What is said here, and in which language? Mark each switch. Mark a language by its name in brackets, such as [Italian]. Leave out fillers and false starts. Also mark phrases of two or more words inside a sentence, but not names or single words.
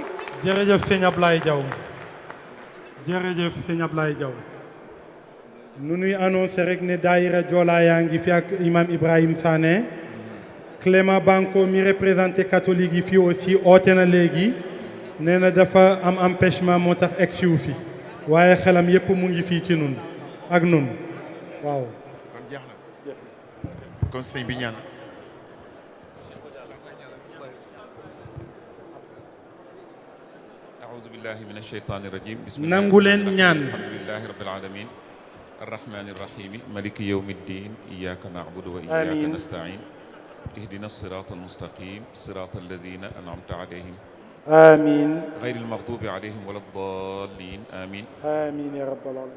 [Wolof] jërëjëf sëñ Ablaye Diaw jërëjëf sëñ Ablaye Diaw nu nuy annoncé rek ne daayira Joola yaa ngi fi ak imam Ibrahim Sané Clément Banco mi [French] représenté catholique [Wolof] yi fii aussi oote na léegi nee na dafa am empêchement moo tax egsiwu fi waaye xelam yépp mu ngi fii ci nun ak nun waaw kon jeex na kon sëñ bi ñaan [Arabic] أعوذ بالله من الشيطان الرجيم بسم الله [Wolof] nangu leen ñaan [Arabic] الحمد لله رب العالمين الرحمن الرحيم مالك يوم الدين إياك نعبد وإياك آمين. نستعين اهدنا الصراط المستقيم صراط الذين أنعمت عليهم آمين غير المغضوب عليهم ولا الضالين آمين آمين يا رب العالمين